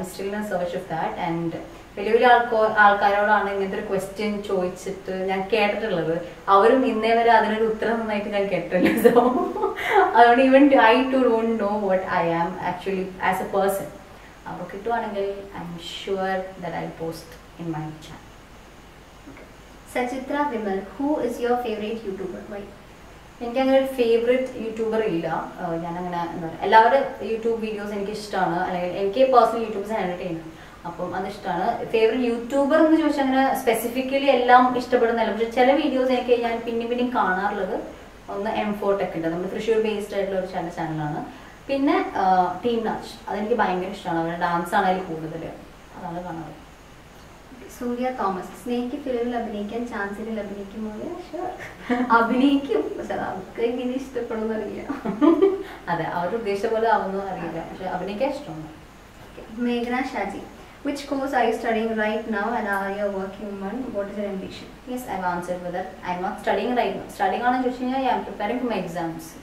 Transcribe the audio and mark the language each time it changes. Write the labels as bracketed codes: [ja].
[en] I'm still in search of that. [ml] And വലിയ വലിയ ആൾക്കാരോടാണ് ഇങ്ങനത്തെ ഒരു ക്വസ്റ്റ്യൻ ചോദിച്ചിട്ട് ഞാൻ കേട്ടിട്ടുള്ളത്. അവരും ഇന്നേ വരെ അതിനൊരു ഉത്തരം നന്നായിട്ട് ഞാൻ കേട്ടിട്ടില്ല. സോ അതുകൊണ്ട് [en] Even I too don't know what I am actually as a person. [ml] അപ്പോൾ കിട്ടുവാണെങ്കിൽ [en] I'm sure that I post in my channel. Sachitra Vimal, who is your favorite YouTuber? Why? [ml] എനിക്കങ്ങനെ ഒരു ഫേവറേറ്റ് യൂട്യൂബർ ഇല്ല. ഞാനങ്ങനെ എന്താ പറയുക, എല്ലാവരുടെ YouTube videos എനിക്ക് ഇഷ്ടമാണ്. അല്ലെങ്കിൽ എനിക്ക് പേഴ്സണൽ യൂട്യൂബ്സ് എൻ്റർടൈൻ, അപ്പം അതിഷ്ടമാണ്. ഫേവറേറ്റ് യൂട്യൂബർ എന്ന് ചോദിച്ചാൽ അങ്ങനെ സ്പെസിഫിക്കലി എല്ലാം ഇഷ്ടപ്പെടുന്നില്ല. പക്ഷെ ചില വീഡിയോസ് എനിക്ക് ഞാൻ പിന്നെയും കാണാറുള്ളത് ഒന്ന് M4Tech ഉണ്ട്, നമ്മുടെ തൃശ്ശൂർ ബേസ്ഡ് ആയിട്ടുള്ള ഒരു ചാനലാണ്. പിന്നെ ടീം നാച്ച്, അതെനിക്ക് ഭയങ്കര ഇഷ്ടമാണ്. അവരുടെ ഡാൻസ് ആണ് അതിൽ കൂടുതൽ, അതാണ് കാണാറ്. സൂര്യ തോമസ്, സ്നേഹിക്ക് ഫിലിമിൽ അഭിനയിക്കാൻ ചാൻസ് ഇല്ല, അഭിനയിക്കുമോ? അഭിനയിക്കും, പക്ഷെ അവർക്ക് എങ്ങനെ ഇഷ്ടപ്പെടുമെന്ന് അറിയില്ല. അതെ, അവർ ഉദ്ദേശിച്ച പോലെ ആവുന്നു അറിയില്ല, പക്ഷെ അഭിനയിക്കാൻ ഇഷ്ടമാണ്. മേഘന Shaji, [en] Which course are you studying right now and are you a working woman? What is your ambition? Yes, I've answered with that. I'm not studying right now. Studying on a I'm preparing for my exams.